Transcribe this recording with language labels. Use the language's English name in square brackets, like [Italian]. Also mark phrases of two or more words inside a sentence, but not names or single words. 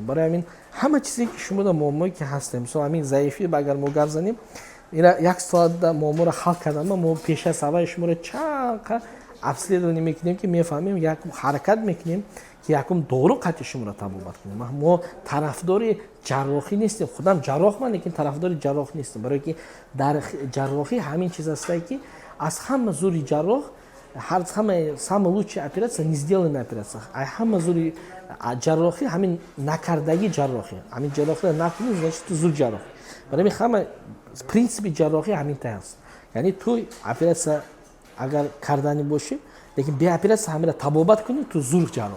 [Tajik] Барои ҳамин ҳама чизе ки шумода муаммое ки ҳастем, мисол ҳамин заифӣ агар мо гап занем, ира 1 соатда муамморо ҳал кардам, мо пеша аз аввали шуморо чанқа обследование мекунем ки мефаҳмем, якум ҳаракат мекунем ки якум дору қатъи шуморо табобат кунем. Мо тарафдори ҷарроҳӣ нестем. Худам ҷарроҳман, лекин тарафдори ҷарроҳ нестем. Барое ки дар ҷарроҳӣ ҳамин чиз астае ки аз ҳама зури ҷарроҳ [Russian] самая лучшая операция не сделанная операция. [Tajik] А ҳама зури ҷарроҳӣ ҳамин накардаги ҷарроҳӣ. Ҳамин ҷарроҳиро накунем, значит зур ҷарроҳ. Барои ҳама принципи ҷарроҳӣ ҳаминтай аст. Яъни ту операция агар кардани боши, лекин бе операция ҳамира табобат кунӣ, ту зур ҷарроҳ.